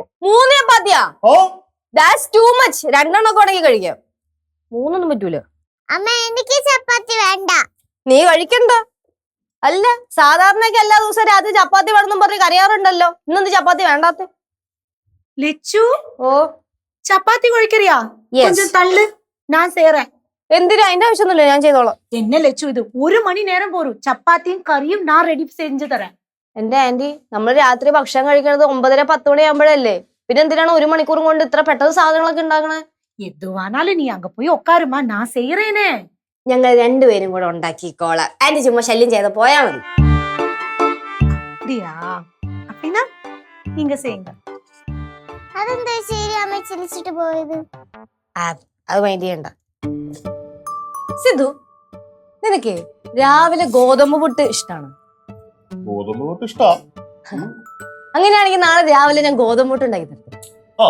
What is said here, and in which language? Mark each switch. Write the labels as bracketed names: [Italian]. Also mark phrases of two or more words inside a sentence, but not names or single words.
[Malayalam] 3 ചപ്പാത്തിയാ? [English] That's too much. [Malayalam] 2 ഒക്കെ ഉണ്ടെങ്കിൽ കഴിക്കാം. 3 പറ്റൂല. അമ്മ, എനിക്ക് ചപ്പാത്തി വേണ്ട. നീ കഴിക്കണ്ട. അല്ല, സാധാരണയൊക്കെ എല്ലാ ദിവസവും രാത്രി ചപ്പാത്തി വേണമെന്നും പറഞ്ഞ് കരയാറുണ്ടല്ലോ. ഇന്നെന്ത് ചപ്പാത്തി വേണ്ടാത്ത? ലെച്ചു, ഓ, ചപ്പാത്തി കുഴിക്കറിയാ? [Tamil] கொஞ்சம் தள்ளு, நான் செய்யறேன். [Malayalam] എന്തിനാ? അതിന്റെ ആവശ്യമൊന്നുമില്ല, ഞാൻ ചെയ്തോളാം. [Tamil] என்ன லெச்சு, இது 1 மணி நேரம் போரும். [Malayalam] ചപ്പാത്തിയും കറിയും ഞാൻ റെഡി സെഞ്ചു തരാം. എന്റെ ആന്റി, നമ്മൾ രാത്രി ഭക്ഷണം കഴിക്കുന്നത് 9:30-10 മണിയാകുമ്പോഴല്ലേ? പിന്നെ എന്തിനാണ് 1 മണിക്കൂർ കൊണ്ട് ഇത്ര പെട്ടെന്ന് സാധനങ്ങളൊക്കെ ഉണ്ടാക്കണേ? [Tamil] எதுவானாலும் நீ அங்கு போயி உக்காருமா, நான் செய்யறேனே. [Malayalam] ഞങ്ങൾ രണ്ടുപേരും കൂടെ ഉണ്ടാക്കിക്കോളാം. ആന്റി ചുമ്മാ ശല്യം ചെയ്ത് പോയാ മതി. [Tamil] அப்படியா? அப்படின்னா நீங்க செய்யுங்க. [Malayalam] അതെന്താ ശരി അമ്മ ചിരിച്ചിട്ട് പോയത്? അത് മൈൻഡ് ചെയ്യണ്ട. സിദ്ധു, നിനക്ക് രാവിലെ ഗോതമ്പ് പുട്ട് ഇഷ്ടാണ്? ഗോതമ്പ് പുട്ട് ഇഷ്ടാ. അങ്ങനെയാണെങ്കിൽ നാളെ രാവിലെ ഞാൻ ഗോതമ്പ് പുട്ട് ഉണ്ടാക്കി തരാം.